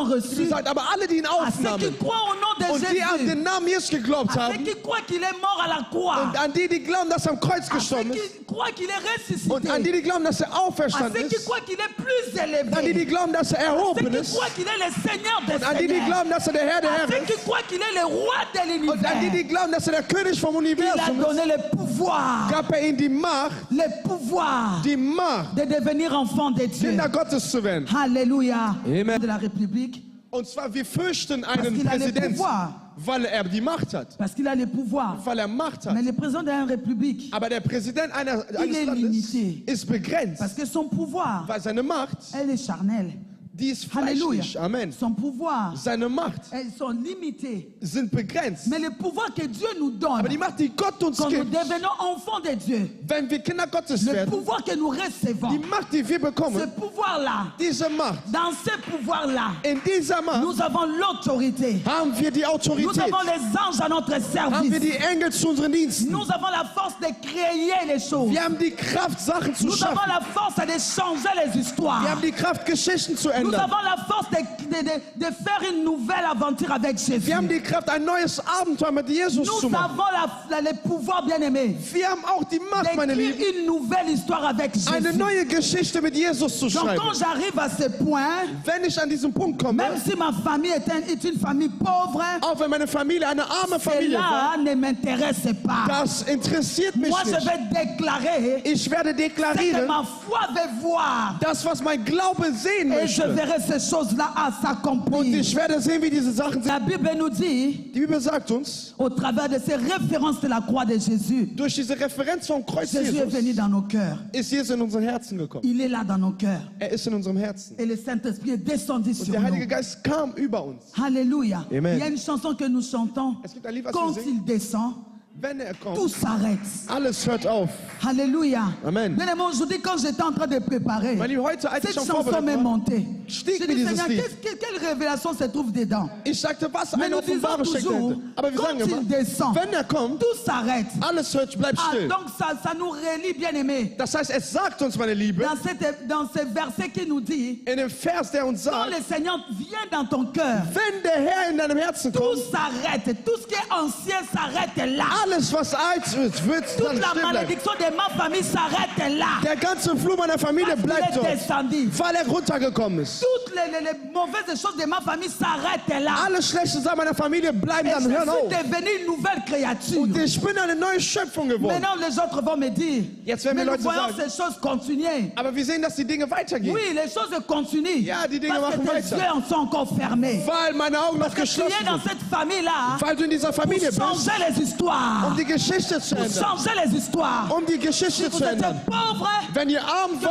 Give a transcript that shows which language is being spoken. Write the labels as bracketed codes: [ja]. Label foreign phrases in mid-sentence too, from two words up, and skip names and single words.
[de] Wie [fr] reçu, [de] gesagt, aber alle, die ihn [fr] à ceux qui [de] aufnahmen [fr] croient au nom de und die an Jésus, [de] den Namen Jesus geglaubt [fr] à ceux [de] haben [fr] qui croient qu'il est mort à la croix, [de] und an die, die glauben, dass er am Kreuz [fr] à ceux [de] gestorben ist [fr] qui croient qu'il est [de] und an die, [fr] ressuscité, [de] die glauben, dass er [fr] à [de] auferstanden [fr] ceux qui [de] ist, [fr] croient qu'il est plus [de] an die, [fr] élevé, [de] die glauben, dass er [fr] à ceux [de] erhoben [fr] qui [de] ist [fr] croient qu'il est le Seigneur des [de] und an die, die [fr] Seigneurs, [de] glauben, dass er der Herr der [fr] à [de] Herren [fr] ceux qui [de] ist [fr] croient qu'il est le roi de [de] und an die, die [fr] l'univers. [de] glauben, dass er der König vom [fr] Il a [de] Universum ist, [fr] donné le pouvoir, [de] gab er ihnen die Macht, [fr] de [de] die [fr] devenir enfant de Dieu. [de] Kinder Gottes zu werden. [fr] Alléluia. Amen. De la République, [de] Und zwar, wir fürchten [fr] Parce [de] einen [fr] qu'il a le [de] Präsidenten, [fr] pouvoir. [de] weil er die Macht hat. [fr] parce qu'il a le pouvoir. [de] Weil er Macht hat. [fr] Mais le président de la République, [de] Aber der Präsident eines [fr] est [de] Landes [fr] limité. [de] ist begrenzt, [fr] parce que son pouvoir, [de] weil seine Macht, [fr] elle est charnelle. [de] die ist [fr] Alléluia. [de] fleischlich. [fr] Amen. Son pouvoir, [de] Seine Macht [fr] elles sont limitées. [de] sind begrenzt. [fr] Mais le pouvoir que Dieu nous donne, [de] Aber die Macht, die Gott uns [fr] quand nous [de] gibt, [fr] devenons enfants de Dieu, [de] wenn wir Kinder Gottes [fr] le [de] werden, [fr] pouvoir que nous recevons, [de] die Macht, die wir [fr] ce [de] bekommen, [fr] pouvoir-là, [de] diese Macht, [fr] dans ce pouvoir-là, [de] in dieser Macht [fr] nous avons l'autorité. [de] haben wir die [fr] Nous [de] Autorität, [fr] avons les anges à notre [de] haben wir [fr] service. [de] die Engel zu unseren Diensten. [fr] Nous avons la force de créer les choses. [de] Wir haben die Kraft, Sachen zu [fr] Nous avons [de] schaffen. [fr] la force de changer les histoires. [de] Wir haben die Kraft, Geschichten zu [fr] Nous [de] ändern. [fr] avons la force de faire une nouvelle aventure avec Jésus. [de] Wir haben die Kraft, ein neues Abenteuer mit Jesus [fr] Nous [de] zu machen. [fr] avons le pouvoir, bien-aimé, [de] Wir haben auch die Macht, meine [fr] d'écrire [de] Lieben, [fr] une nouvelle histoire avec [de] eine [fr] Jésus. [de] neue Geschichte mit Jesus zu [fr] Donc [de] schreiben. [fr] quand j'arrive à ce point, [de] Wenn ich an diesen Punkt komme, [fr] même si ma famille est une famille pauvre, [de] auch wenn meine Familie eine arme Familie war, [fr] cela ne m'intéresse pas. [de] das interessiert mich [fr] Moi, je [de] nicht. [fr] vais déclarer [de] Ich werde [fr] ce que [de] deklarieren, [fr] ma foi veut voir. [de] das, was mein Glaube sehen [fr] Et je [de] möchte. [fr] verrai ces choses-là à [de] Und [fr] s'accomplir. [de] ich werde sehen, wie diese Sachen sind. [fr] La Bible nous dit, [de] Die Bibel sagt uns, [fr] au travers de ces références de la croix de Jésus, [de] durch diese Referenz vom Kreuz [fr] Jésus est venu [de] Jesus [fr] dans nos cœurs. [de] ist Jesus in unseren Herzen gekommen. [fr] Il est là dans nos cœurs. [de] Er ist in unserem Herzen. [fr] Et le Saint-Esprit est descendu [de] Und [fr] sur [de] der Heilige [fr] nous. [de] Geist kam über uns. [fr] Alléluia. Amen. Il y a une chanson que nous chantons. [de] Es gibt ein Lied, was [fr] Quand [de] wir singen. [fr] il descend, [de] Wenn er [fr] tout [de] kommt, [fr] s'arrête. [de] alles hört auf. [fr] Alléluia. Amen. Bien aimé, aujourd'hui, quand j'étais en train de préparer, [de] Meine Lieben, heute, als ich [fr] cette [de] schon [fr] chanson [de] vorbereitet [fr] m'est [de] war, [fr] montée. [de] stieg [fr] J'ai [de] mir [fr] dit, [de] dieses [fr] Seigneur, [de] Lied. [fr] quelle révélation se trouve dedans? [de] Ich sagte, was [fr] Mais [de] eine [fr] nous disons [de] Offenbarung steckt [fr] toujours, [de] dahinter. Aber wir [fr] quand [de] sagen [fr] il [de] immer, [fr] descend, [de] wenn er kommt, [fr] tout s'arrête. [de] alles bleibt [fr] Ah, [de] still. [fr] donc ça nous relie, bien aimé, [de] Das heißt, es sagt uns, meine Liebe, [fr] dans ce verset qui nous dit, [de] in dem Vers, der uns [fr] quand [de] sagt, [fr] le Seigneur vient dans ton cœur, [de] wenn der Herr in deinem Herzen [fr] tout [de] kommt, [fr] s'arrête. Tout ce qui est ancien s'arrête là. [de] alles, was alt ist, wird [fr] Toute [de] dann [fr] la [de] stehen bleiben. [fr] malédiction de ma famille s'arrête là. [de] Der ganze Flur meiner Familie [fr] Parce qu'il [de] bleibt [fr] est [de] dort, [fr] descendu. [de] weil er runtergekommen ist. [fr] Toutes les mauvaises choses de ma famille s'arrêtent là. [de] Alle schlechten Sachen meiner Familie bleiben [fr] Et [de] dann, [fr] je [de] hören auf. [fr] suis devenue une nouvelle créature. [de] Und ich bin eine neue Schöpfung geworden. [fr] Maintenant, les autres vont me dire, [de] Jetzt werden [fr] mais [de] mir [fr] nous [de] Leute [fr] voyons [de] sagen, [fr] ces choses continuer. [de] aber wir sehen, dass die Dinge weitergehen. [fr] Oui, les choses continuent. [de] Ja, die Dinge [fr] Parce que [de] machen [fr] tes [de] weiter. [fr] yeux sont encore fermés. [de] Weil meine Augen noch [fr] Parce que tu geschlossen es dans [de] sind. [fr] cette famille-là [de] Weil du in dieser Familie [fr] pour [de] bist, [fr] changer les histoires. [de] die Geschichte zu [fr] Pour [de] ändern. [fr] changer les histoires. [de] Die Geschichte [fr] Si vous [de] zu [fr] êtes [de] ändern. [fr] pauvre, [de] Wenn ihr arm [fr] que le